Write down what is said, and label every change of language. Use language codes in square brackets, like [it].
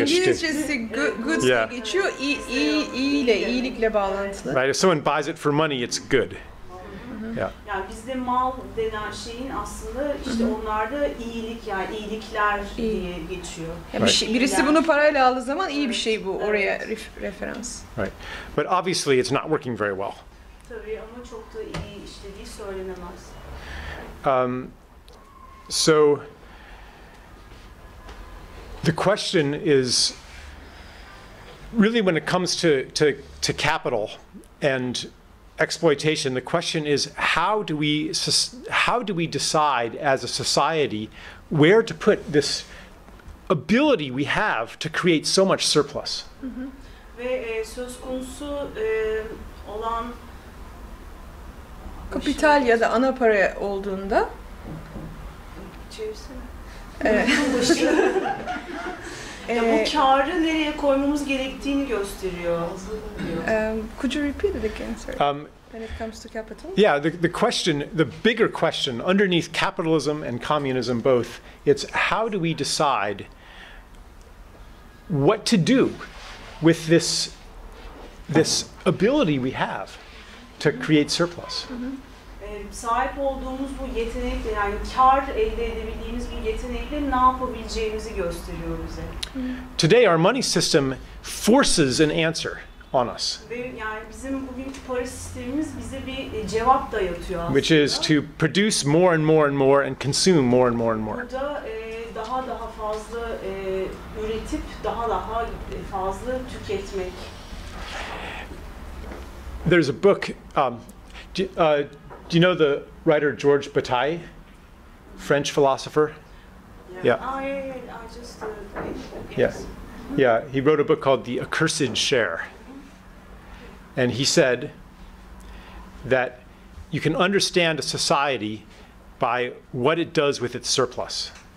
[tr] İngilizcesi goods diye geçiyor. İyilikle bağlantılı. [en] Right, if someone buys it for money, it's good. Yeah. [tr] Yani bizde mal denen şeyin aslında işte onlarda iyilik, yani iyilikler diye geçiyor. Yani birisi bunu parayla aldığı zaman iyi bir şey bu, oraya referans. [en] Right, but obviously it's not working very well. [tr] Tabii ama çok da iyi işlediği söylenemez. [en] So the question is really, when it comes to capital and exploitation, the question is how do we decide as a society where to put this ability we have to create so much surplus? [tr] Ve söz konusu olan kapital ya da ana para olduğunda bu karı nereye koymamız gerektiğini gösteriyor. [en] Could you repeat it again, sir? When it comes to capital? Yeah, the bigger question underneath capitalism and communism both, it's how do we decide what to do with this ability we have to create surplus? [tr] Sahip olduğumuz bu yetenekle, yani kar elde edebildiğimiz bu yetenekle ne yapabileceğimizi gösteriyor bize. [en] Today our money system forces an answer on us. [tr] Ve yani bizim bugünkü para sistemimiz bize bir cevap dayatıyor aslında. [en] Which is to produce more and more and more and consume more and more and more. [tr] Burada daha fazla üretip daha fazla tüketmek. [en] There's a book. Do you know the writer George Bataille, French philosopher? Yeah. I just yes. Yeah. He wrote a book called The Accursed Share. And he said that you can understand a society by what it does with its surplus.